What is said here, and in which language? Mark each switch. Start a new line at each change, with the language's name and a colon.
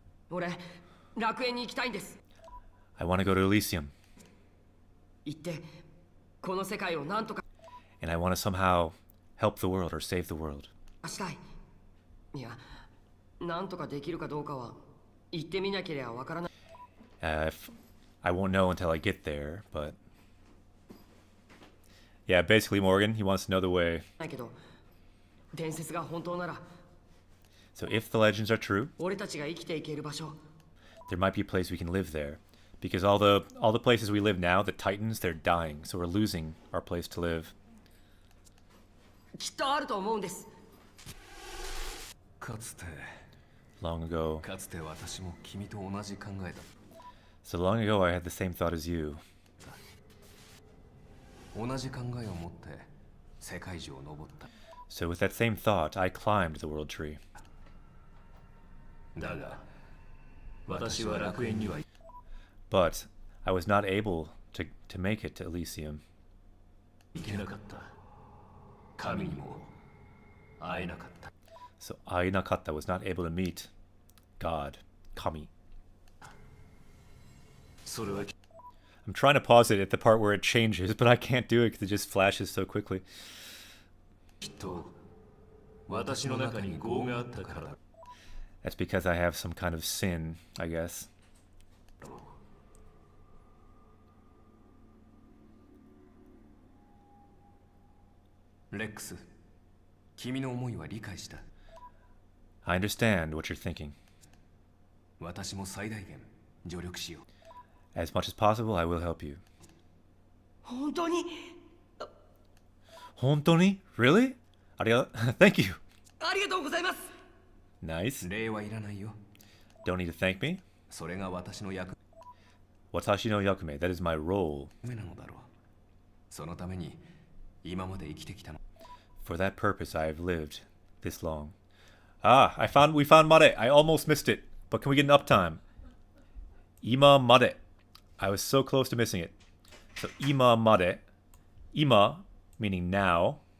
Japanese: 俺、楽園に行きたいんです。
English: I want to go to Elysium.
Japanese: 行って、この世界をなんとか
English: And I want to somehow help the world or save the world.
Japanese: したい。いや、なんとかできるかどうかは行ってみなければわからない。
English: I won't know until I get there, but... Yeah, basically, Morgan, he wants to know the way.
Japanese: ないけど、伝説が本当なら、
English: So if the legends are true,
Japanese: 俺たちが生きていける場所、
English: there might be a place we can live there. Because all the places we live now, the Titans, they're dying. So we're losing our place to live.
Japanese: きっとあると思うんです。かつて
English: Long ago.
Japanese: かつて私も君と同じ考えだ。
English: So long ago I had the same thought as you.
Japanese: 同じ考えを持って世界中を登った。
English: So with that same thought, I climbed the world tree.
Japanese: だが私は楽園には
English: But I was not able to make it to Elysium.
Japanese: 行けなかった。神にも会えなかった。
English: So Ainakata was not able to meet God, Kami.
Japanese: それは
English: I'm trying to pause it at the part where it changes, but I can't do it because it just flashes so quickly.
Japanese: きっと私の中に業があったからだ。
English: That's because I have some kind of sin, I guess.
Japanese: レックス、君の思いは理解した。
English: I understand what you're thinking.
Japanese: 私も最大限助力しよう。
English: As much as possible, I will help you.
Japanese: 本当に
English: Hontoni? Really? Thank you.
Japanese: ありがとうございます。
English: Nice.
Japanese: 礼はいらないよ。
English: Don't need to thank me.
Japanese: それが私の役
English: Watashi no yakume. That is my role.
Japanese: 目なのだろう。そのために今まで生きてきたの。
English: For that purpose, I have lived this long. Ah, we found Mare. I almost missed it. But can we get an uptime? Ima Mare. I was so close to missing it. So Ima Mare. Ima, meaning now.